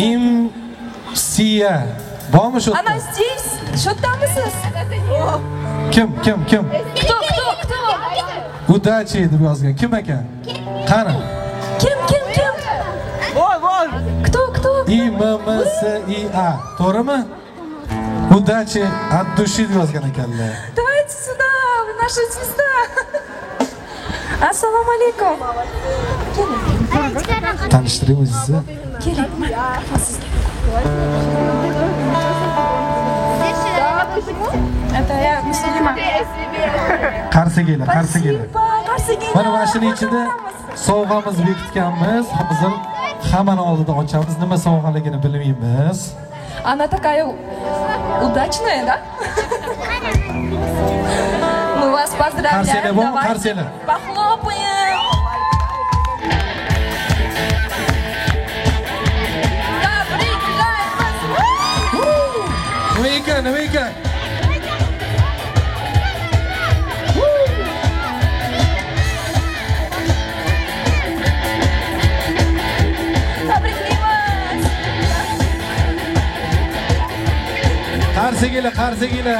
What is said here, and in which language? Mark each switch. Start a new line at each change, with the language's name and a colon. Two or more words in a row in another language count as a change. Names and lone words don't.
Uzbek: Siya. Bormi shu? Ana здесь, shu yerdamisiz? Kim?
Russian: Кто?
Uzbek: Udachi deb yozgan. Kim ekan? Qani? Kim? Voy.
Russian: Кто?
Uzbek: IMMSIA. To'g'rimi?
Russian: Удачи от души
Uzbek: deb yozgan ekanlar.
Russian: Давайте сюда, вы наша звезда.
Uzbek: Assalomu alaykum. Tanishtiring o'zingizni. Keling.
Russian: Это я Муслима.
Uzbek: Qarshi kelinglar. Qarsiga. Mana mashining ichida sovg'amiz bekitganmiz. Hozir hammani oldida ochamiz. Nima sovg'aligini bilmaymiz.
Russian: Она такая удачная, да? Мы вас поздравляем.
Uzbek: Qarsilar.
Russian: Похлопаем.
Uzbek: Nima ekan? Qarsi kelinglar.